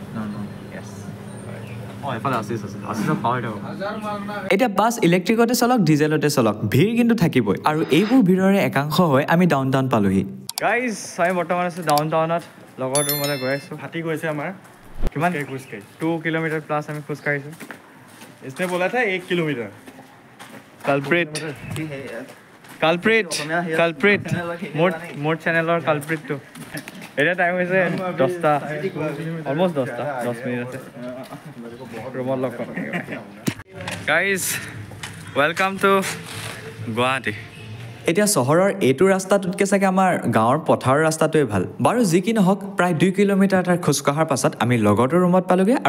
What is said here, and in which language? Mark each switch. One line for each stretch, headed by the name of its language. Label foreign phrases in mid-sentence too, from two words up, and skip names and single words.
Assamese: এতিয়া বাছ ইলেক্ট্ৰিকতে চলক ডিজেলতে চলক ভিৰ কিন্তু থাকিবই আৰু এইবোৰ ভিৰৰে একাংশ হৈ আমি ডাউনটাউন পালোহি গাইজ আমি বৰ্তমান আছো ডাউনটাউনত লগৰ ৰুমলৈ গৈ আছো হাতী গৈছে আমাৰ কিমান খোজকাঢ়ি 2 কিলোমিটাৰ প্লাছ আমি খোজকাঢ়িছো
Hindi: इसने बोला था 1 किलोमीटर
Assamese: কালপ্ৰিট মোৰ চেনেলৰ কালপ্ৰিটটো এটা টাইম হৈছে 10টা অলমোস্ট 10টা 10 মিনিট আছে ৰুমত লগ পাম গাইজ
English: Welcome to Guwahati
Assamese: এতিয়া চহৰৰ এইটো ৰাস্তাটোতকৈ চাগে আমাৰ গাঁৱৰ পথাৰৰ ৰাস্তাটোৱে ভাল বাৰু যি কি নহওক প্ৰায় 2 কিলোমিটাৰ তাৰ খোজ কঢ়াৰ পাছত আমি লগৰটোৰ ৰুমত পালোঁগৈ আৰু